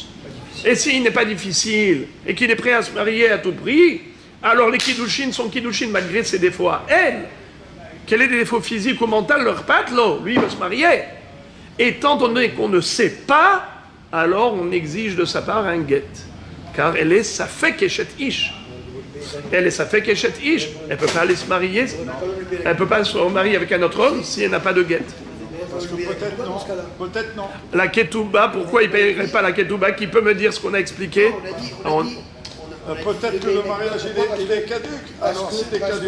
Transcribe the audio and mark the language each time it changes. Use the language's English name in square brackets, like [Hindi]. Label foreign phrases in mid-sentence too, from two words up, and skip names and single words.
[French] Et s'il n'est pas difficile, et qu'il est prêt à se marier à tout prix, alors les kiddushin sont kiddushin malgré ses défauts à elle. Quels sont les défauts physiques ou mentaux, leur patte, là, lui, il veut se marier. Étant donné qu'on ne sait pas, alors on exige de sa part un guet. Car elle est [Hebrew] ספק אשת איש. [French] Elle est [Hebrew] ספק אשת איש. [French] Elle ne peut pas aller se marier. Elle ne peut pas se marier avec un autre homme si elle n'a pas de guet. Parce que peut-être non. Peut-être non. La ketouba, pourquoi il ne paierait pas la ketouba? Qui peut me dire ce qu'on a expliqué? Peut-être que le mariage il est caduc. Alors s'il est caduc.